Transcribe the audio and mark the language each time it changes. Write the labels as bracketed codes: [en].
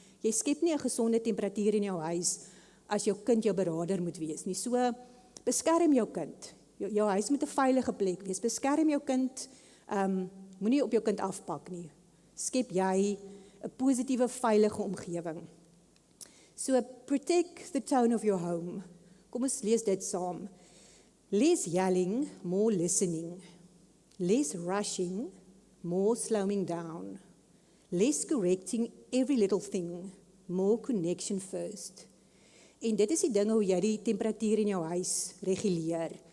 [af] Jy skep nie 'n gesonde temperatuur in jou huis as jou kind jou beraader moet wees nie. So, beskerm jou kind. Jou huis moet 'n veilige plek wees. Beskerm jou kind, moenie op jou kind afpak nie. Skep jy 'n positiewe, veilige omgewing. [en] So, protect the tone of your home. [af] Kom ons lees dit saam. [en] Less yelling, more listening. Less rushing, more slowing down. Less correcting every little thing, more connection first. [af] En dit is die dinge hoe jy die temperatuur in jou huis reguleer.